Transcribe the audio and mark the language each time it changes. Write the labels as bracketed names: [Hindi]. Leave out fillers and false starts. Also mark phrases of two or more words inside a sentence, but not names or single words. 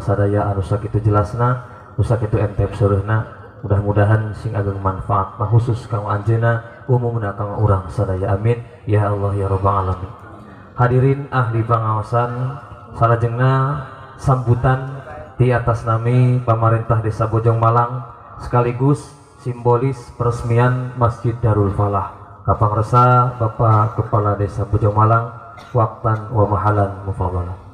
[Sundanese] sadaya anu sakitu jelasna nu sakitu entep seureuna mudah-mudahan sing ageng manfaat mah khusus kanggo anjeunna umumna kanggo urang sadaya [Arabic] آمين يا الله يا رب العالمين [Sundanese] hadirin ahli pangaosan salajengna sambutan di atas nami pamarentah Desa Bojong Malang sekaligus simbolis peresmian Masjid Darul Falah kapangresa Bapak Kepala Desa Bojong Malang [Arabic] وقتا ومحلا مفضلة.